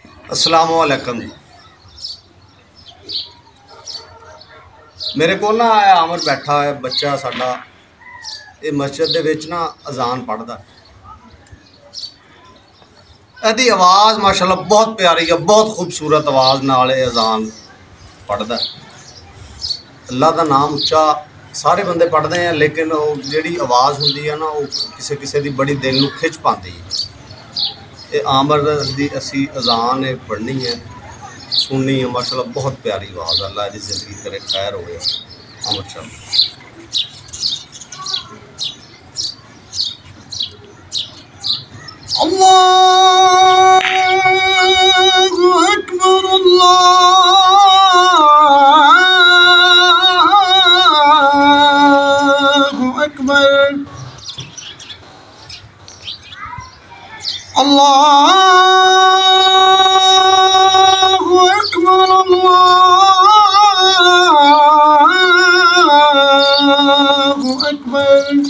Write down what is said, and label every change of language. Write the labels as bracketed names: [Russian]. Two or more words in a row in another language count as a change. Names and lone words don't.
[Arabic] السلام علیکم جی. [Punjabi] میرے کو نا عامر بیٹھا ہے بچہ ساڈا، یہ مسجد دے وچ نا اذان پڑھدا. ایدی آواز ماشاءاللہ بہت پیاری ہے، بہت خوبصورت آواز نال اذان پڑھدا. اللہ دا نام اُچا سارے بندے [Urdu] پڑھتے ہیں, [Punjabi] لیکن وہ جیہڑی آواز ہوندی ہے نا، وہ کسی کسی دی بڑی دل نوں کھچ پاتی ہے. یہ عامر دی اسی اذان پڑھنی ہے، سننی ہے. ماشاءاللہ بہت پیاری آواز، اللہ دی زندگی کرے خیر ہووے. [Arabic] عامر صاحب الله أكبر, الله أكبر، الله أكبر، الله أكبر.